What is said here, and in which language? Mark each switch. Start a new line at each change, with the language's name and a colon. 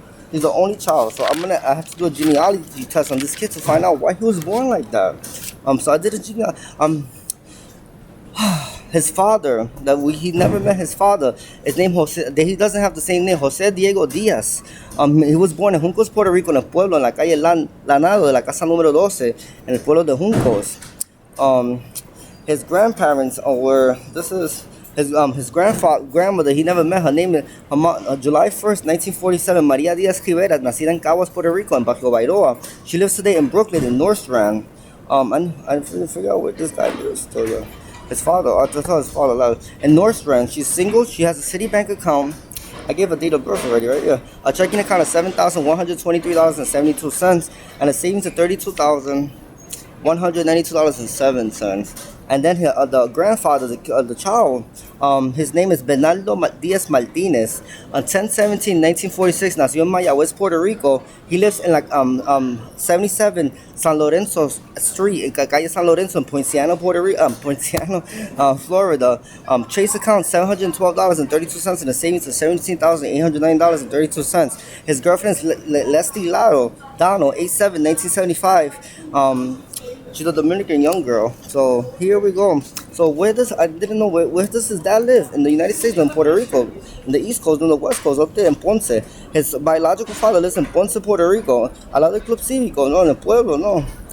English: He's the only child, so I have to do a genealogy test on this kid to find out why he was born like that. So I did a genealogy. His father, he never met his father. His name Jose. He doesn't have the same name, Jose Diego Diaz. He was born in Juncos, Puerto Rico,
Spanish: en el pueblo, en la calle Lanado, de la casa número 12, en el pueblo de Juncos.
English: His grandparents were. This is his grandmother. He never met her. Name is July 1st, 1947. Maria Diaz Rivera,
Spanish: nacida en Caguas,
English: Puerto Rico, in Bajo Bairoa. She lives today in Brooklyn, in North Strand. I figure out where this guy lives. So yeah. His father, I just saw his father alive. In North Strand, she's single. She has a Citibank account. I gave a date of birth already, right? Yeah. A checking account of $7,123.72 and a savings of $32,192.07. And then the grandfather, the child, his name is Bernardo Diaz Martinez. On 10/17/1946,
Spanish: nació en Mayagüez, Puerto Rico.
English: He lives in 77 San Lorenzo Street, in calle San Lorenzo, in Poinciano, Puerto Rico, Florida. Chase account $712.32 and a savings of $17,809.32. His girlfriend is Leslie Laro Donald, 8/7/1975. She's a Dominican young girl. So here we go. So I didn't know where does his dad live? In the United States, in Puerto Rico, in the East Coast, in the West Coast, up there in Ponce. His biological father lives in Ponce, Puerto Rico.
Spanish: Al lado del Club Cívico, no, en el pueblo, no.